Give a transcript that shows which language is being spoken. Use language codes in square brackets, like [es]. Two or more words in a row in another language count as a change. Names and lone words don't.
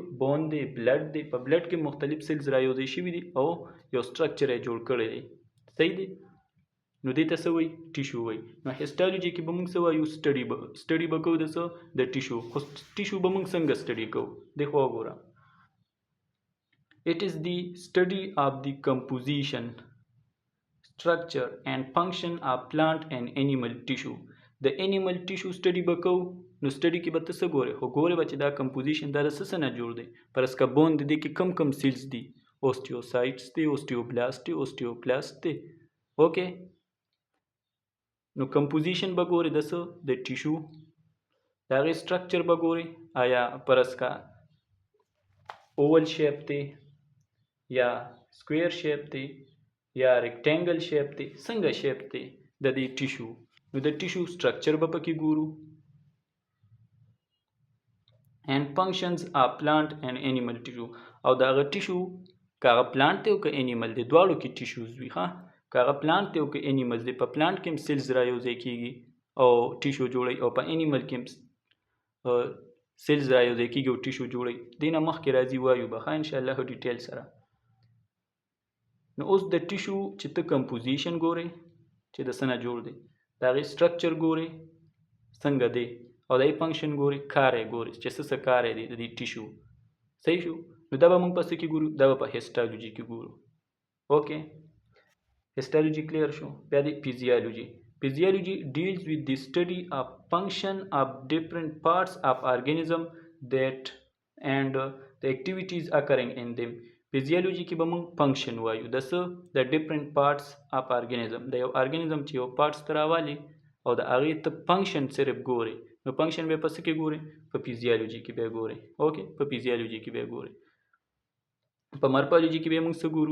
[ps] بون دی، بلډ دی، په بلډ کې مختلف سیلز رايوځای شوي دي او یو سټرکچر یې جوړ کړی دی، صحیح دی. نو دې ته څه وایي ټیشو وایي. نو هسټالوجي کې به موږ څه وایو سټډي به کوو د څه د ټیشو. خو ټیشو به موږ څنګه سټډي کوو دې خو وګوره. [en] It is the study of the composition, structure and function of plant and animal tissue. [ps] د [en] animal tissue study [ps] به کوو. نو study کې به ته څه ګورې؟ خو ګورې به چې دا composition دا د څه نه جوړ دی. پرس که بون د دې کې کم سیلز دي، اوسټیوسایټس دي، اوسټیوبلاست دي، اوسټیوکلاست دي. اوکې نو composition به ګورې د څه د ټیشو، د هغې سټرکچر به ګورې آیا پرس کا [en] oval shape [ps] دی یا [en] square shape [ps] دی یا [en] rectangle shape [ps] دی، څنګه شیپ دی د دې ټیشو. نو د ټیشو سټرکچر به پکې ګورو. [en] and functions of plant and animal tissue. [ps] او دا هغه ټیشو که هغه پلانټ دی او که انیمل دی دواړو کې ټیشوز وي. ها که هغه پلانټ دی او که انیمل دی، په پلانټ کې هم سیلز رايوځای کېږي او ټیشو جوړوي، او په انیمل کې هم سیلز رايوځای کېږي او ټیشو جوړوي. دې نه مخکې راځي وایو به ښه انشاءالله ډیټیل سره. نو اوس د ټیشو چې ته کمپوزیشن ګورې چې د څه نه جوړ دی، د هغې سټرکچر ګورې څنګه دی او د هغې فنکشن ګورې، کار یې ګورې چې څه کار یې دی د دې ټیشو، صحیح شو. نو دا به موږ په څه کې ګورو؟ دا به په هسټالوجي کې ګورو. اوکې هسټالوجي کلیر شو. بیا دی فیزیالوجي. [en] Physiology deals with the study of function of different parts of organism that and the activities occurring in them. [ps] Physiology کې به موږ فنکشن وایو د څه د [en] different parts of organism. [ps] د یو ارګانیزم چې یو پارټس ته راوالي او د هغې ته فنکشن صرف ګورې، نو فنکشن به په څه کې ګورې؟ په فیزیالوجي کې به ګورې. اوکې په فیزیالوجي کې به ګورې. په مارفالوجي کې به موږ څه ګورو؟